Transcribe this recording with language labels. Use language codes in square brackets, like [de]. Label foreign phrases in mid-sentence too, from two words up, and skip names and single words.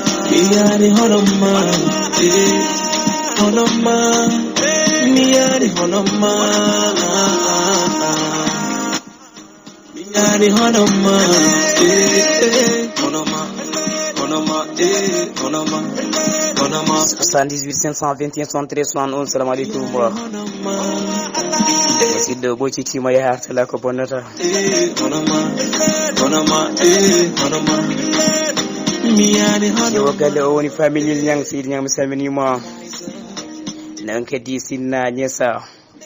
[ff] Mi yani hono ma. Eh, hono ma. Mi yani hono ma. Yani hono ma, eh, eh, hono ma, hono ma, eh, hono ma, hono ma. Soixante-dix-huit cinq cent vingt et un soixante-treize soixante-onze, [ar] سلام عليكم. [ff] Musidɗo ɓoccitima yaha hartala ko bonnata. Eh, hono ma, hono ma, eh, hono ma. Mi yani hono Yo galle o woni familil Niang, Seydi Niang, mi salminima. Nan kadi Sinna Niassa.